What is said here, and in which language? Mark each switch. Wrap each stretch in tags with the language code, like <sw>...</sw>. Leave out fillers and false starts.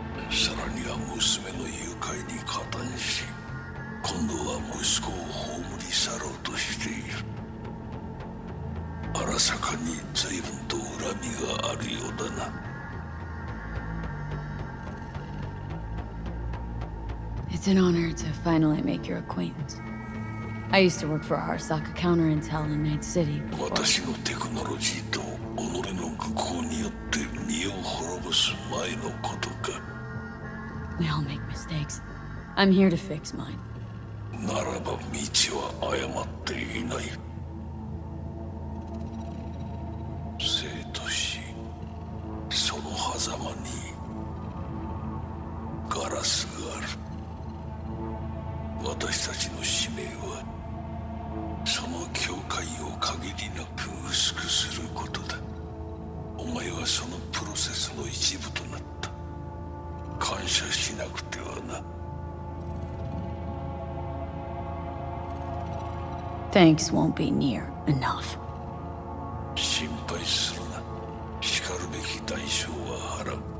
<ja>さらには娘の誘拐に加担し、今度は息子を葬り去ろうとしている。荒坂に随分と恨みがあるようだな。</ja> <en>It's an honor to finally make your acquaintance. I used to work for Arasaka Counterintel in Night City before.</en> <ja>私のテクノロジーと己の愚行によって身を滅ぼす前のことか。</ja> <en>We all make mistakes. I'm here to fix mine.</en> <ja>ならば道は誤っていない。生と死、その狭間にガラスがある。私たちの使命はその境界を限りなく薄くすることだ。お前はそのプロセスの一部となった。感謝しなくてはな。</ja> <en>Thanks won't be near enough.</en> <ja>心配するな。しかるべき代償は払う。</ja>